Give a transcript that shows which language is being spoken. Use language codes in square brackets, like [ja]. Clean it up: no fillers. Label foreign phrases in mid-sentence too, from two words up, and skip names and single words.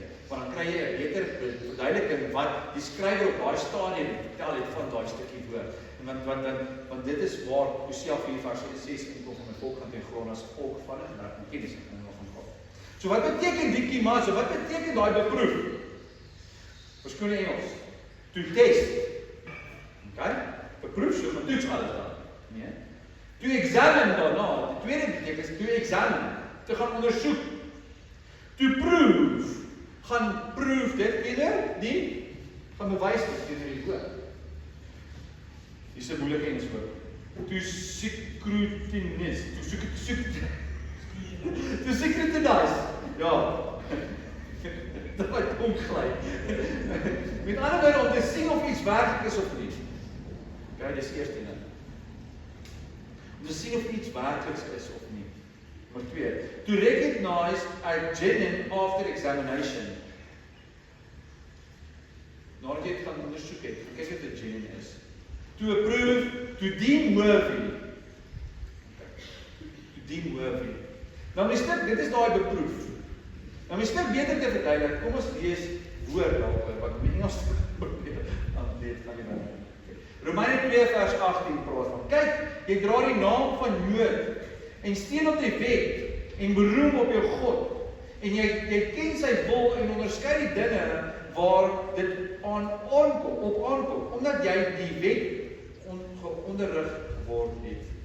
[af] Want dan kry jy 'n beter verduideliking wat die skrywer op daai stadium vertel het van daai stukkie woord. Want dit is waar Hosea 4 vers 6 kom van 'n volk gaan ten grond as volk van 'n reg en kennis van God. So wat beteken dikimazo? Wat beteken daai beproef? Verskoon Engels. [en] To test. Okay? [af] Beproef so getoets alles dan. Nee. [en] To examine [af] daarna. Die tweede beteken is [en] to examine. [af] te gaan ondersoek. [en] To prove, [af] gaan prove dit teenoor die, gaan bewys dit teenoor die woord. Hier is 'n moeilike Engels woord. [en] To scrutinize, to scrutinize, [af] ja, dat het omgly. Met ander woorde, om te sien of iets werklik is of nie. Okay, dis eerste ding. Om te sien of iets werklik is of nie. Nommer 2, [en] to recognize a genuine after examination. [af] Nadat jy het gaan ondersoek het, kyk wat 'n genuine is. [en] To approve, to deem worthy. To deem worthy. [af] Nou dit is daai beproef. Nou mens net beter te verduidelik, kom ons lees woord daaroor, wat in Engels Romeine 2 vers 18 praat van, kyk, jy dra die naam van Jood, en steun op die wet, en beroem op jou God, en jy ken sy wil, en onderskei die dinge, waar dit op aankom, omdat jy die wet onderrig word het.